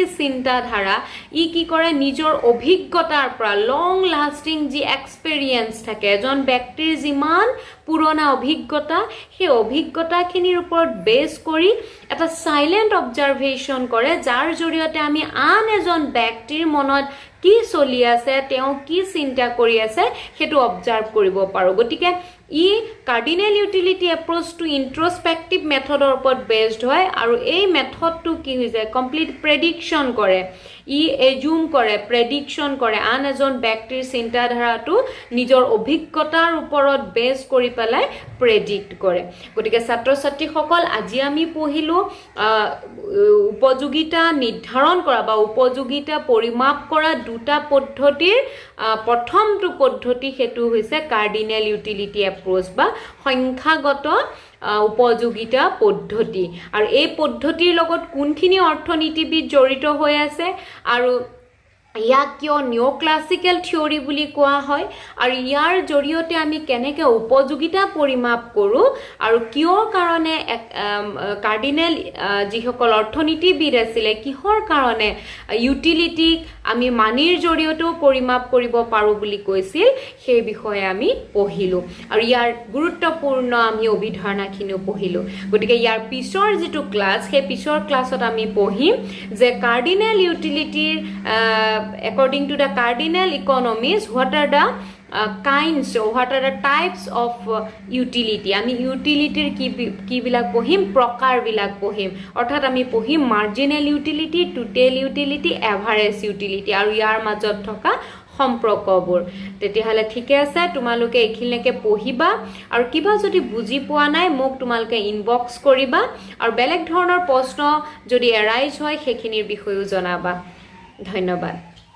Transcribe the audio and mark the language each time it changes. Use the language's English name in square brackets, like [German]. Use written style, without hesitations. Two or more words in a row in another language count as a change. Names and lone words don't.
[Assamese] চিন্তা ধাৰা ই কি কৰে নিজৰ অভিজ্ঞতাৰ পৰা [English] long lasting [Assamese] যি এক্সপেৰিয়েন্স থাকে এজন ব্যক্তিৰ যিমান পুৰণা অভিজ্ঞতা সেই অভিজ্ঞতাখিনিৰ ওপৰত বেস কৰি এটা [English] silent observation [Assamese] কৰে যাৰ জৰিয়তে আমি আন এজন ব্যক্তিৰ মনত কি চলি আছে তেওঁ কি চিন্তা কৰি আছে হেতু অবজাৰ্ভ কৰিব পাৰো গটিকে ই [English] cardinal utility approach to introspective method [Assamese] ওপৰত বেসড হয় আৰু এই মেথডটো কি হৈ যায় [English] complete prediction [Assamese] কৰে ই এজুম কৰে প্ৰেডিকচন কৰে আন এজন ব্যক্তিৰ চিন্তা ধাৰাটো নিজৰ অভিজ্ঞতাৰ ওপৰত বেস কৰি পেলাই প্ৰেডিক্ট কৰে গটিকে ছাত্ৰ ছাত্ৰীসকল আজি আমি পঢ়িলো উপযোগিতা নিৰ্ধাৰণ কৰা বা উপযোগিতা পৰিমাপ কৰা দুটা পদ্ধতিৰ প্ৰথমটো পদ্ধতি হেতু হৈছে [English] cardinal utility approach [Assamese] বা সংখ্যাগত উপযোগিতা পদ্ধতি আৰু এই পদ্ধতিৰ লগত কোনখিনি অৰ্থনীতিবিদ জড়িত হৈ আছে আৰু ইয়াক কিয় [English] neoclassical theory [Assamese] বুলি কোৱা হয় আৰু ইয়াৰ জৰিয়তে আমি কেনেকৈ উপযোগিতা পৰিমাপ কৰো আৰু কিয় কাৰণে কাৰ্ডিনেল যিসকল অৰ্থনীতিবিদ আছিল কিহৰ কাৰণে ইউটিলিটি আমি মানিৰ জৰিয়তেও পৰিমাপ কৰিব পাৰো বুলি কৈছিল সেই বিষয়ে আমি পঢ়িলো আৰু ইয়াৰ গুৰুত্বপূৰ্ণ আমি অভিধাৰণাখিনিও পঢ়িলো গতিকে ইয়াৰ পিছৰ যেটো ক্লাস সেই পিছৰ ক্লাছত আমি পঢ়িম যে [English] cardinal utilityৰ according to the cardinal economies what are the kinds or what are the types of utility [Assamese] আমি ইউটিলিটিৰ কি বিলাক পঢ়িম প্ৰকাৰ বিলাক পঢ়িম অৰ্থাৎ আমি পঢ়িম [English] marginal utility total utility average utility [Assamese] আৰু ইয়াৰ মাজত থকা সম্পৰ্কবোৰ তেতিয়াহলে ঠিকে আছে তোমালোকে এখিনলৈকে পঢ়িবা আৰু কিবা যদি বুজি পোৱা নাই মোক তোমালোকে ইনবক্স কৰিবা আৰু বেলেগ ধৰণৰ প্ৰশ্ন যদি এৰাইজ হয় সেইখিনিৰ বিষয়েও জনাবা ধন্যবাদ